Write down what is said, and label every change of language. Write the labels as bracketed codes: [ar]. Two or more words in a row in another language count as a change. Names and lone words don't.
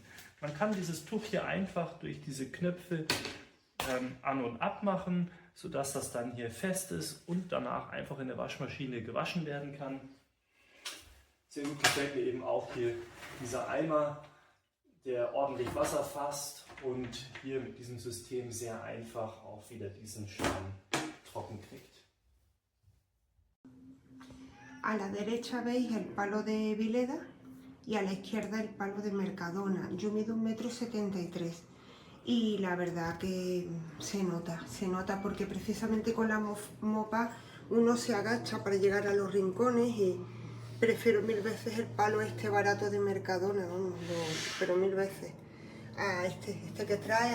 [de] Man kann dieses Tuch hier einfach durch diese Knöpfe an- und abmachen, sodass das dann hier fest ist und danach einfach in der Waschmaschine gewaschen werden kann. Sehr gut gefällt mir eben auch hier dieser Eimer, der ordentlich Wasser fasst und hier mit diesem System sehr einfach auch wieder diesen Schwamm trocken kriegt. [es] A la derecha veis el palo de Vileda y a la izquierda el palo de Mercadona. Yo mido 1,73 m y la verdad que se nota porque precisamente con la mopa uno se agacha para llegar a los rincones y prefiero 1000 veces el palo este barato de Mercadona, vamos, pero 1000 veces a este que trae.